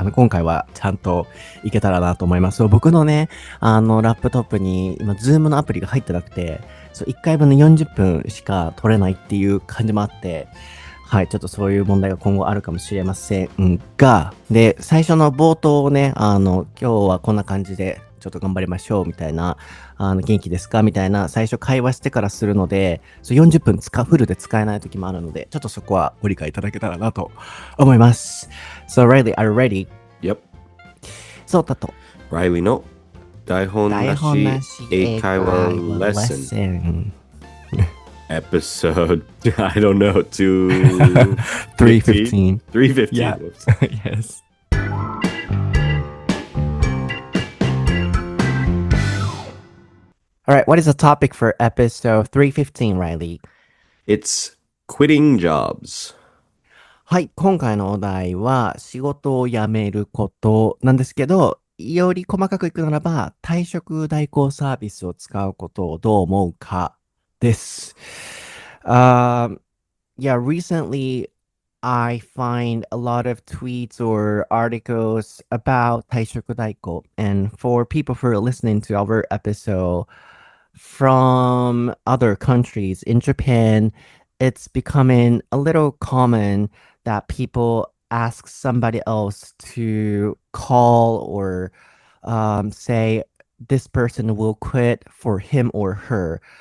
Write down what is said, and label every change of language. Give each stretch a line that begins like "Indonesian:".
Japanese: 今回はちゃんといけたらなと思います。僕のね、ラップトップに今、ズームのアプリが入ってなくて、1回分の40分しか取れないっていう感じもあって、はい、ちょっとそういう問題が今後あるかもしれませんが、で、最初の冒頭をね、今日はこんな感じで、ちょっと頑張りましょうみたいな、元気ですかみたいな、最初会話してからするので、40分フルで使えない時もあるので、ちょっとそこはご理解いただけたらなと思います。
English: So, Riley, are you ready? Yep.
Japanese: そうだと。
English: Riley no
Japanese: 台本なし英会話
English: lesson episode I don't know 315. 315. Yeah. Yes. All right, what is the topic for episode 315, Riley? It's quitting jobs.
Japanese: はい、今回のお題は仕事を辞めることなんですけど、より細かくいくならば、退職代行サービスを使うことをどう思うかです。
English: Yeah, recently I find a lot of tweets or articles about 退職代行. And for people who are listening to our episode from other countries, in Japan, it's becoming a little common that people ask somebody else to call or say this person will quit for him or her.